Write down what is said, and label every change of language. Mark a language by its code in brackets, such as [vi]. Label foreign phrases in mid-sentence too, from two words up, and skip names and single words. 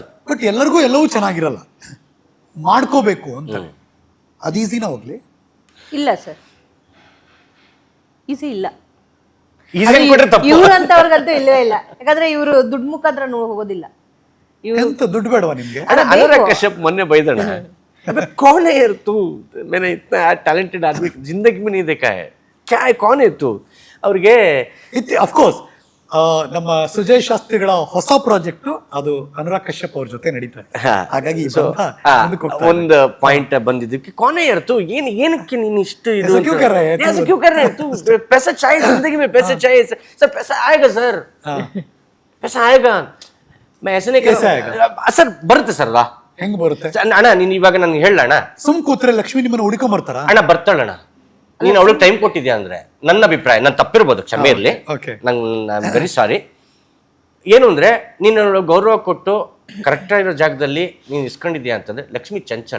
[kn] ಬಟ್ ಎಲ್ಲರಿಗೂ ಎಲ್ಲವೂ ಚೆನ್ನಾಗಿರಲ್ಲ, ಮಾಡ್ಕೋಬೇಕು ಅಂತ. ಅದು ಈಸಿನ ಹೋಗ್ಲಿ? ಇಲ್ಲ ಸರ್, ಈಸಿ ಇಲ್ಲ. ತಪ್ಪು. ಇವ್ರಂತವ್ರಿಗಂತೂ ಇಲ್ಲವೇ ಇಲ್ಲ. ಯಾಕಂದ್ರೆ ಇವರು ದುಡ್ಡು ಮುಖಾಂತರ ಹೋಗೋದಿಲ್ಲ. ಎಂತ ದುಡ್ಡು ಬೇಡವಾ ನಿಮ್ಗೆ? अनुराग कश्यप ಮೊನ್ನೆ ಬೈದಣ, [hi] कौन है यार तू, मैंने इतना टैलेंटेड आदमी जिंदगी में नहीं देखा है, क्या है, कौन है तू. [kn] ಅವ್ರಿಗೆ ಅಫ್ಕೋರ್ಸ್ ನಮ್ಮ ಸುಜಯ್ ಶಾಸ್ತ್ರಿಗಳ ಹೊಸ ಪ್ರಾಜೆಕ್ಟ್ ಅದು ಅನುರಾಗ್ ಕಶ್ಯಪ್ ಅವ್ರ ಜೊತೆ ನಡೀತಾ ಇದೆ. ಹಾಗಾಗಿ ಒಂದು ಪಾಯಿಂಟ್ ಬಂದಿದ್ದಕ್ಕೆ ಕೊನೆ ಇರ್ತು, ಏನಕ್ಕೆ ನೀನು ಇಷ್ಟು ಇದು [hi] क्यों कर रहे हैं? ऐसे क्यों कर रहे हैं तू, पैसा चाहिए जिंदगी में, पैसा चाहिए सर, पैसा आएगा सर, पैसा आएगा, मैं ऐसे नहीं कर [kn] ಸರ್ ಬರುತ್ತೆ ಸರ್. ಹೆಂಗ್ ಬರುತ್ತೆ ಅಣ್ಣ, ನೀನ್ ಇವಾಗ ನನ್ಗೆ ಹೇಳಣ್ಣ, ಸುಮ್ ಕೂತ್ರೆ ಲಕ್ಷ್ಮಿ ನಿಮ್ಮನ್ನ ಹುಡುಕೊಂಡ್ ಬರ್ತಾರ? ಅಣ್ಣ ಬರ್ತಾಳಣ್ಣ, ನೀನು ಅವಳಿಗೆ ಟೈಮ್ ಕೊಟ್ಟಿದ್ಯಾ ಅಂದ್ರೆ, ನನ್ನ ಅಭಿಪ್ರಾಯ, ನಾನು ತಪ್ಪಿರ್ಬೋದು, ಕ್ಷಮೆ ಇರಲಿ, ನಂಗೆ [en] very sorry. [kn] ಏನು ಅಂದ್ರೆ, ನೀನು ಗೌರವ ಕೊಟ್ಟು ಕರೆಕ್ಟ್ ಆಗಿರೋ ಜಾಗದಲ್ಲಿ ನೀನು ಇಸ್ಕೊಂಡಿದ್ಯಾ ಅಂತಂದ್ರೆ ಲಕ್ಷ್ಮಿ ಚಂಚಲೆ.